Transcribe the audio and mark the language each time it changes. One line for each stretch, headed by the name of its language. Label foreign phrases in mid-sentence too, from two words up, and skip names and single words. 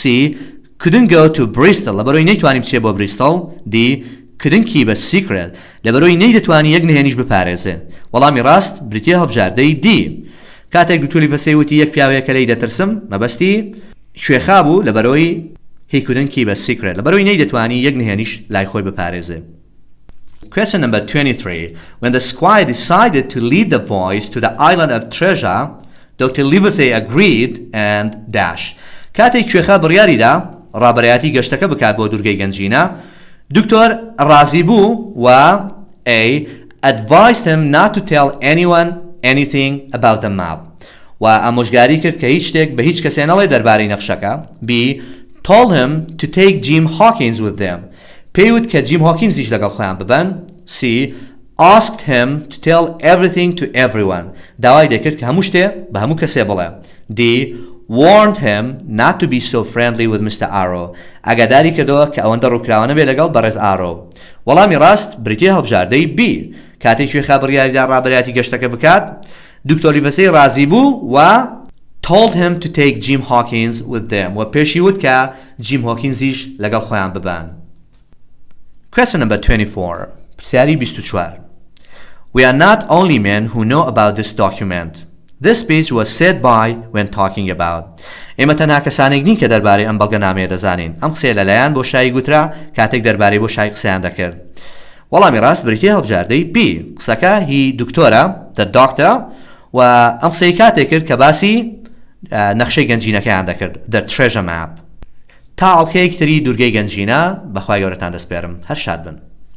English: couldn't go to Bristol
Central Kurdish: لەبەرەوەی نەیتوانی بچێت بۆ Bristol. D.
English: couldn't keep a secret
Central Kurdish: لەبەرەوەی نەیدەتوانی یەک نهێنیش بپارێزێ. وەڵامی ڕاست بریتیە هەڵبژاردەی D. کاتێک دکتۆر لیڤەسەی وتی یەک پیاوەیە کە لێی دەترسم مەبەستی شوێخا بوو لەبەرەوەی
English: he couldn't keep a secret
Central Kurdish: لەبەرەوەی نەیدەتوانی یەک نهێنیش لای خۆی بپارێزێ.
English: Question number 23. When the squire decided to lead the boys to the island of treasure, Dr. Livesey agreed and dash.
Central Kurdish: کاتێک کوێخا بڕیاریدا ڕابەرایەتی گەشتەکە بکات بۆ دوورگەی گەنجینە دکتۆر ڕازی بوو و A.
English: advised him not to tell anyone anything about the map
Central Kurdish: و ئامۆژگاری کرد کە هیچ شتێک بە هیچ کەسێ نەڵێ دەربارەی نەخشەکە. B.
English: told him to take Jim Hawkins with them
Central Kurdish: پێیوت کە جیم هۆکینزیش لەگەڵ خۆیان ببەن.
English: C. asked him to tell everything to everyone
Central Kurdish: داوای دەکرد کە هەموو شتێ بە هەموو کەسێ بڵێ. D.
English: warned him not to be so friendly with Mr.
Central Kurdish: Arrow ئاگاداری کردەوە کە ئەوەندە ڕووکراوە نەبێ لەگەڵ بەڕێز Arrow. وەڵامی ڕاست بریتیە هەڵبژاردەی B. کاتێک کوێخا بڕیاریدا ڕابەرایەتی گەشتەکە بکات دکتۆر لیڤەسەی ڕازی بوو و
English: told him to take Jim Hawkins with them
Central Kurdish: و پێشی وت کە جیم هۆکینزیش لەگەڵ خۆیان ببەن.
English: Question number 24. پرسیاری 24. We are not only men who know about this document. This speech was said by when talking about.
Central Kurdish: ئێمە تەنها کەسانێک نین کە دەربارەی ئەم بەڵگەنامەیە دەزانین. ئەم قسەیە لەلایەن بۆ شای گوترا کاتێک دەربارەی بۆ شای قسەیان دەکرد. وەڵامی ڕاست بریتیە هەڵبژاردەی B. قسەکە هی دکتۆرە
English: the doctor
Central Kurdish: و ئەم قسەی کاتێک کرد کە باسی نەخشەی گەنجینەکەیان دەکرد
English: the treasure map.
Central Kurdish: تا ئەڵقەیەکی تری دوورگەی گەنجینە بەخوای گەورەتان دەسپێرم. هەر شاد بن.